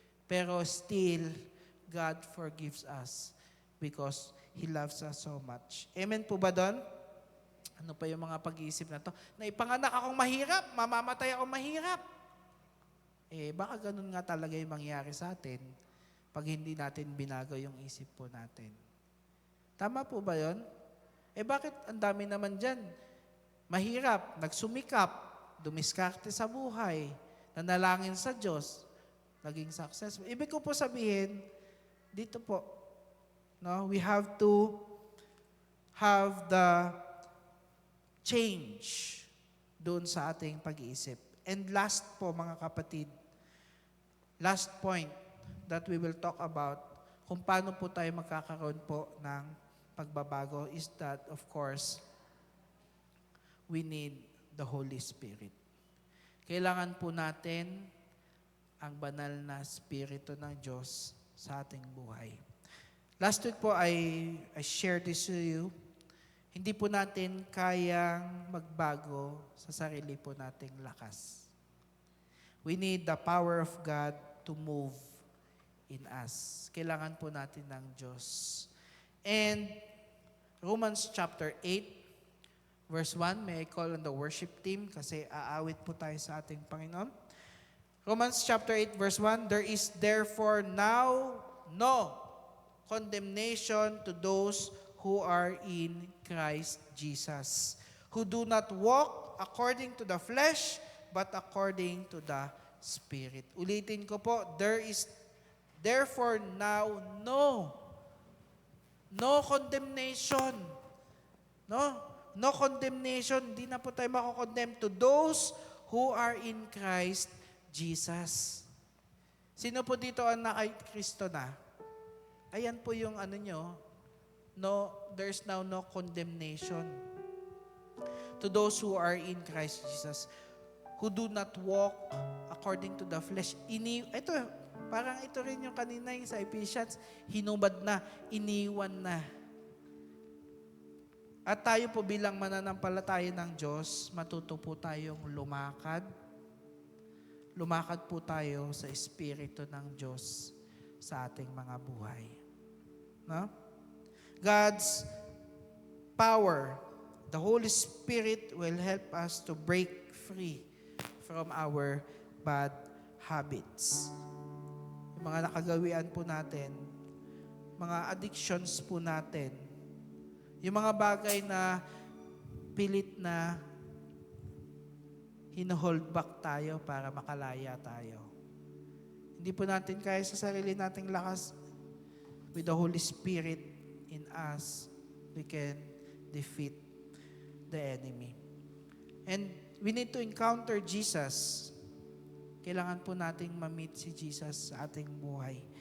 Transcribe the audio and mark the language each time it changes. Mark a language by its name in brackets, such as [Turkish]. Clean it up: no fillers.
[English] Pero still, God forgives us because He loves us so much. [Filipino] Amen po ba doon? Ano pa yung mga pag-iisip na to? Na ipanganak akong mahirap, mamamatay akong mahirap. Baka ganun nga talaga yung mangyari sa atin pag hindi natin binago yung isip po natin. Tama po ba yun? Bakit ang dami naman dyan? Mahirap, nagsumikap, dumiskarte sa buhay, nanalangin sa Diyos, naging successful. Ibig ko po sabihin, dito po, no, [English] we have to have the change [Filipino] doon sa ating pag-iisip. [English] And last [Filipino] po mga kapatid, [English] last point that we will talk about [Filipino] kung paano po tayo magkakaroon po ng pagbabago [English] is that, of course, we need the Holy Spirit. [Filipino] Kailangan po natin ang banal na Espiritu ng Diyos sa ating buhay. Last week po, [English] I shared this to you. [Filipino] Hindi po natin kayang magbago sa sarili po nating lakas. [English] We need the power of God to move in us. [Filipino] Kailangan po natin ng Diyos. And Romans chapter 8, verse 1, [English] may I call on the worship team [Filipino] kasi aawit po tayo sa ating Panginoon. [English] Romans chapter 8, verse 1, there is therefore now no condemnation to those who are in Christ Jesus, who do not walk according to the flesh, but according to the Spirit. [Filipino] Ulitin ko po, [English] there is therefore now no condemnation. No condemnation. [Filipino] Hindi na po tayo mako-condemn [English] to those who are in Christ Jesus. [Filipino] Sino po dito ang kay Kristo na? Ayan po yung ano nyo. [English] No, there's now no condemnation to those who are in Christ Jesus, who do not walk according to the flesh. [Filipino] Parang ito rin yung kanina yung sa Ephesians, hinubad na, iniwan na. At tayo po bilang mananampalataya ng Diyos, matuto po tayong lumakad. Lumakad po tayo sa Espiritu ng Diyos sa ating mga buhay. No? [English] God's power, the Holy Spirit will help us to break free from our bad habits. [Filipino] Yung mga nakagawian po natin, mga addictions po natin, yung mga bagay na pilit na hino-hold back tayo para makalaya tayo. Hindi po natin kaya sa sarili nating lakas. [English] With the Holy Spirit in us, we can defeat the enemy. And we need to encounter Jesus. [Filipino] Kailangan po nating ma-meet si Jesus sa ating buhay.